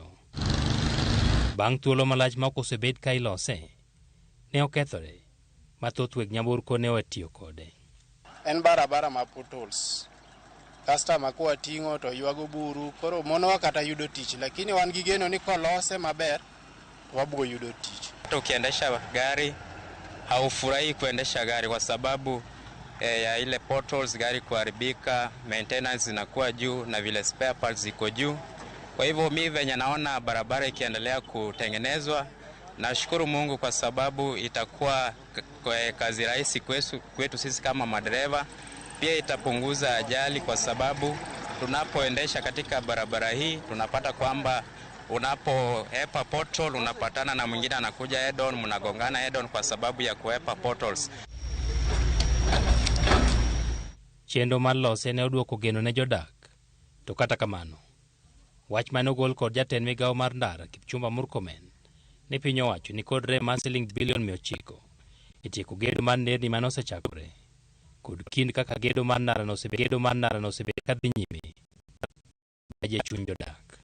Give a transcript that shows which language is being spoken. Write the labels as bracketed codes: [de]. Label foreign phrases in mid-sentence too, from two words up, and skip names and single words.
[luo] Bang' thuolo malach ma osebed ka ilose, ne okethore mathoth weg nyamburko ne otiyo kode. En barabara ma potholes. Customer ko atingo to ywago buru, koro mono kata yudo tich, lakini wan gi geno ni kolose maber wabwo yudo tich. [sw] Ukiendesha gari haufurahi kuendesha gari kwa sababu ya ile potholes, gari kuharibika, maintenance inakuwa juu na vile [en] spare parts [sw] ziko juu. Kwa hivyo mimi venye naona barabara ikiendelea kutengenezwa, nashukuru Mungu kwa sababu itakuwa kazi rahisi kwetu sisi kama madereva. Pia itapunguza ajali kwa sababu tunapoendesha katika barabara hii tunapata kwamba unapoepa pothole unapatana na mwingine anakuja [en] head on, [sw] mnagongana [en] head on [sw] kwa sababu ya kuepa potholes. [luo] Chendo mar lose ne oduoko geno ne jodak. To kata kamano, wach mane ogol kod jatend migawo mar ndara Kipchumba Murkomen ne piny owacho ni kod rem mar siling bilion 900 itieko gedo mar nderni mane osechakore kod kind kaka gedo mar ndara no osebed ka dhi nyime aje chuny jodak.